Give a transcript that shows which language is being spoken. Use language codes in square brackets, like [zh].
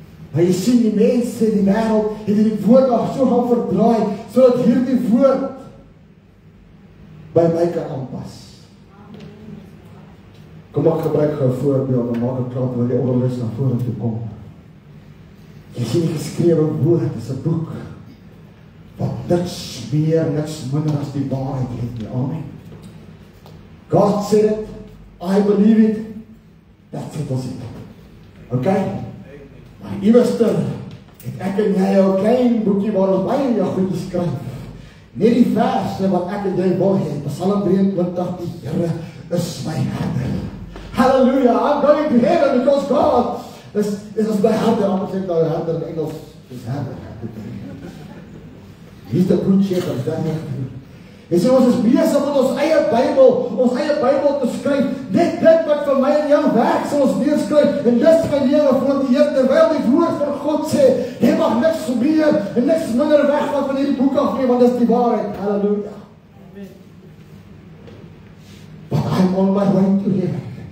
[af] Maar jy sien die mense in die wêreld, het die woord nog so gaan verdraai, sodat hierdie woord by my kan aanpas. Kom ek gebruik gou 'n voorbeeld, dan maak ek klaar terwyl die onderwys na vore toe kom. Jy sien die geskrewe woord is 'n boek wat niks meer, niks minder as die waarheid het nie. Amen. [en] God said it, I believe it, that's it as it. Okay? [af] Maar iewester het ek en jy 'n klein boekie waar ons baie jou goed skryf. Net die verse wat ek en jy wil hê, Psalm 23, die Here is my herder. [en] Hallelujah, I'm going to heaven because God is my herder. [af] Anders sê nou herder in Engels is herder. [en] He's the good shepherd, [af] dan nie. En so ons is besig met ons eie Bybel te skryf, net dit wat vir my en jou werk, sal ons neerskryf, en dis my lewe voor die Here, terwyl die woord van God sê, jy mag niks meer en niks minder wegvat van hierdie boek af nie, want dis die waarheid. Hallelujah. [en] But I'm on my way to heaven.